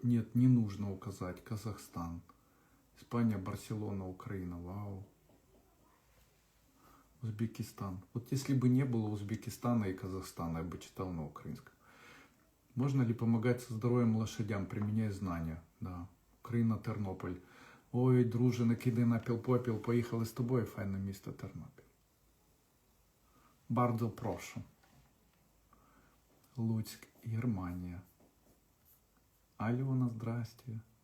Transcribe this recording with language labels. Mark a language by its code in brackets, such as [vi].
[ru] Нет, не нужно указать. Казахстан. Испания, Барселона, Украина. Вау. Узбекистан. Вот если бы не было Узбекистана и Казахстана, я бы читал на украинском. Можно ли помогать со здоровьем лошадям, применяя знания? Да. Україна, Тернопіль. [uk] Ой, друже, не кидай на піл-попіл, поїхали з тобою, файне місто Тернопіль. [ru] Bardzo прошу. Луцьк, Германия. Алена, здрасте.